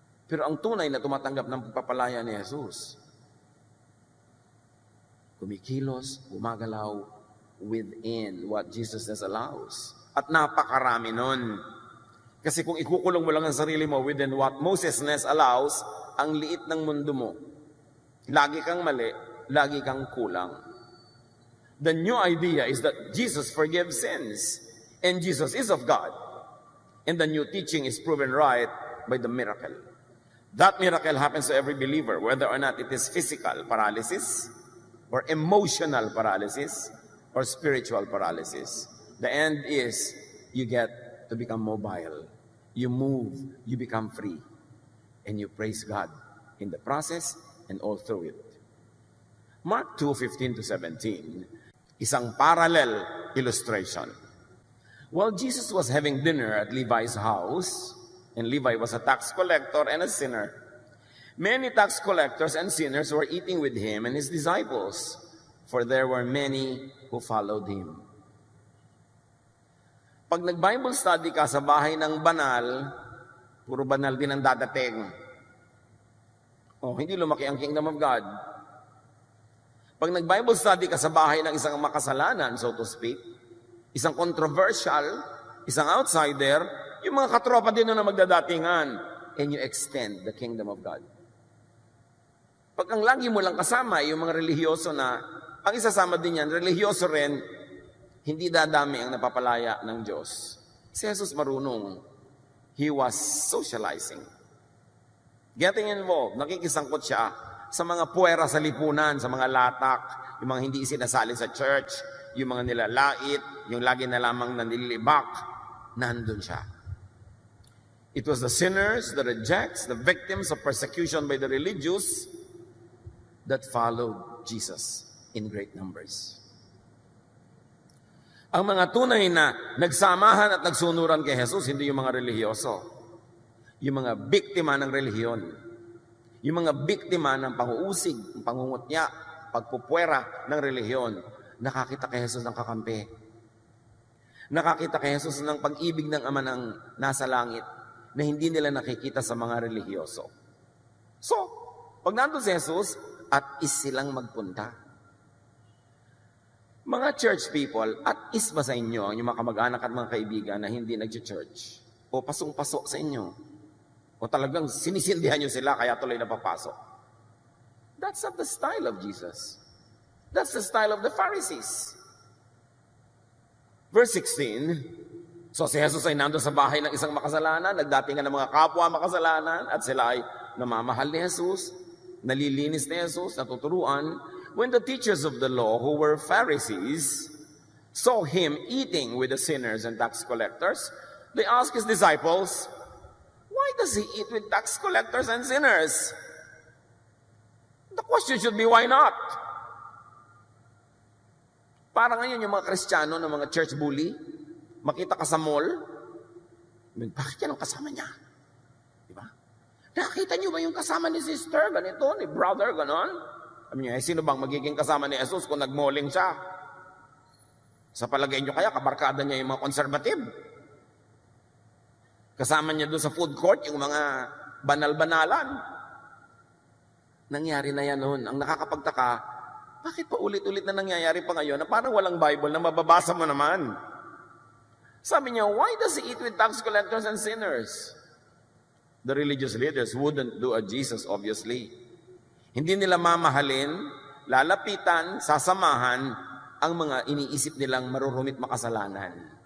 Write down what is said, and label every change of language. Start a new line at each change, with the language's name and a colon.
Filipino: Pero ang tunay na tumatanggap ng pagpapalaya ni Jesus, kumikilos, gumagalaw
English: within what Jesus allows.
Filipino: At napakarami nun. Kasi kung ikukulong mo lang ang sarili mo
English: within what Moses' allows,
Filipino: ang liit ng mundo mo. Lagi kang mali, lagi kang kulang.
English: The new idea is that Jesus forgives sins, and Jesus is of God. And the new teaching is proven right by the miracle. That miracle happens to every believer, whether or not it is physical paralysis, or emotional paralysis, or spiritual paralysis. The end is you get to become mobile. You move, you become free. And you praise God in the process and all through it.
Filipino: Mark 2:15-17, isang parallel illustration.
English: While Jesus was having dinner at Levi's house, and Levi was a tax collector and a sinner, many tax collectors and sinners were eating with him and his disciples, for there were many who followed him.
Filipino: Pag nag-Bible study ka sa bahay ng banal, puro banal din ang dadating. Hindi lumaki ang kingdom of God. Pag nag-Bible study ka sa bahay ng isang makasalanan,
English: so to speak,
Filipino: isang controversial, isang outsider, yung mga katropa din na magdadatingan,
English: and you extend the kingdom of God.
Filipino: Pag ang lagi mo lang kasama, yung mga relihiyoso na, ang isasama din yan, relihiyoso rin, hindi dadami ang napapalaya ng Diyos. Si Jesus marunong.
English: He was socializing. Getting involved.
Filipino: Nakikisangkot siya sa mga puwera sa lipunan, sa mga latak, yung mga hindi sinasali sa church, yung mga nilalait, yung lagi na lamang nanilibak, nandun siya.
English: It was the sinners, the rejects, the victims of persecution by the religious that followed Jesus in great numbers.
Filipino: Ang mga tunay na nagsamahan at nagsunuran kay Jesus, hindi yung mga relihiyoso. Yung mga biktima ng relihiyon. Yung mga biktima ng panguusig, pangungutya, pagpupwera ng relihiyon. Nakakita kay Jesus ng kakampi. Nakakita kay Jesus ng pag-ibig ng Ama ng nasa langit na hindi nila nakikita sa mga relihiyoso. So, pag nandun si Jesus, at is silang magpunta. Mga church people, at is ba sa inyo, yung mga kamag-anak at mga kaibigan na hindi nag-church? O pasong-pasok sa inyo? O talagang sinisildihan nyo sila kaya tuloy na papasok?
English: That's not the style of Jesus. That's the style of the Pharisees.
Filipino: Verse 16, so si Jesus ay nandun sa bahay ng isang makasalanan, nagdatingan ng mga kapwa makasalanan, at sila ay namamahal ni Jesus, nalilinis ni Jesus, natuturuan.
English: When the teachers of the law, who were Pharisees, saw him eating with the sinners and tax collectors, they asked his disciples, why does he eat with tax collectors and sinners? The question should be, why not?
Filipino: Para ngayon yung mga Kristiyano ng mga church bully, makita ka sa mall, bakit yan ang kasama niya? Diba? Nakita niyo ba yung kasama ni sister, ganito, ni brother, ganon? Sabi niya, sino bang magiging kasama ni Jesus kung nagmoling siya? Sa palagay niyo kaya, kabarkada niya yung mga conservative. Kasama niya doon sa food court, yung mga banal-banalan. Nangyari na yan noon. Ang nakakapagtaka, bakit pa ulit-ulit na nangyayari pa ngayon na parang walang Bible na mababasa mo naman? Sabi niya,
English: why does he eat with tax collectors and sinners? The religious leaders wouldn't do a Jesus, obviously.
Filipino: Hindi nila mamahalin, lalapitan, sasamahan ang mga iniisip nilang marurumit makasalanan.